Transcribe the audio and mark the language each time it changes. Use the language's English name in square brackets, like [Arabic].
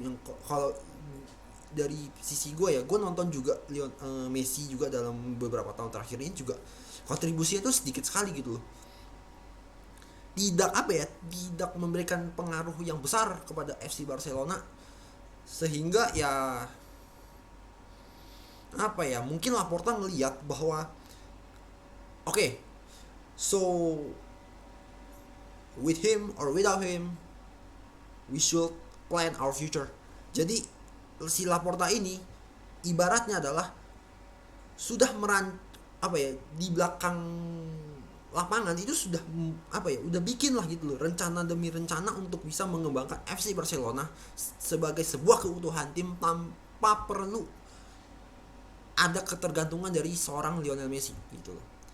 [Indonesian] Yang kalau dari sisi gue nonton juga Messi juga dalam beberapa tahun terakhir ini juga kontribusinya tuh sedikit sekali gitu loh, tidak apa ya, tidak memberikan pengaruh yang besar kepada FC Barcelona. Sehingga ya apa ya, mungkin Laporta ngelihat bahwa [English] okay, so with him or without him we should plan our future. [Indonesian] Jadi si Laporta ini ibaratnya adalah sudah apa ya, di belakang lapangan itu sudah apa ya, udah bikin lah gitu loh, rencana demi rencana untuk bisa mengembangkan FC Barcelona sebagai sebuah keutuhan tim tanpa perlu ada ketergantungan dari seorang Lionel Messi gitu loh.